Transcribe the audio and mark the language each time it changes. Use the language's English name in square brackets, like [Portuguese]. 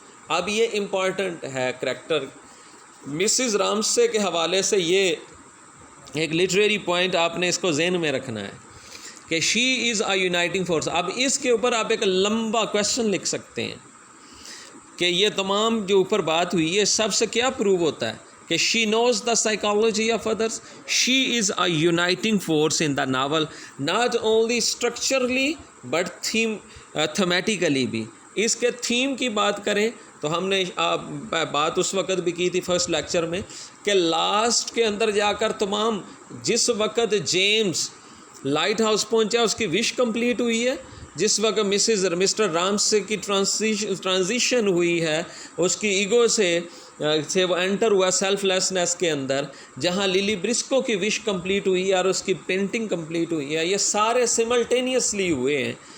[Urdu] اب یہ امپورٹنٹ ہے کریکٹر. مسز رامسے کے حوالے سے یہ ایک لٹریری پوائنٹ آپ نے اس کو ذہن میں رکھنا ہے کہ [English] She is a uniting force. [Urdu] اب اس کے اوپر آپ ایک لمبا کویشچن لکھ سکتے ہیں کہ یہ تمام جو اوپر بات ہوئی یہ سب سے کیا پروو ہوتا ہے کہ [English] She knows the psychology of others. She is a uniting force in the novel, not only structurally but thematically بھی. [Urdu] اس کے تھیم کی بات کریں تو ہم نے بات اس وقت بھی کی تھی فرسٹ لیکچر میں کہ لاسٹ کے اندر جا کر تمام جس وقت جیمز لائٹ ہاؤس پہنچا اس کی وش کمپلیٹ ہوئی ہے, جس وقت مسٹر رامسے کی ٹرانزیشن ہوئی ہے اس کی ایگو سے وہ انٹر ہوا سیلف لیسنس کے اندر, جہاں لیلی برسکو کی وش کمپلیٹ ہوئی ہے اور اس کی پینٹنگ کمپلیٹ ہوئی ہے, یہ سارے سملٹینیسلی ہوئے ہیں.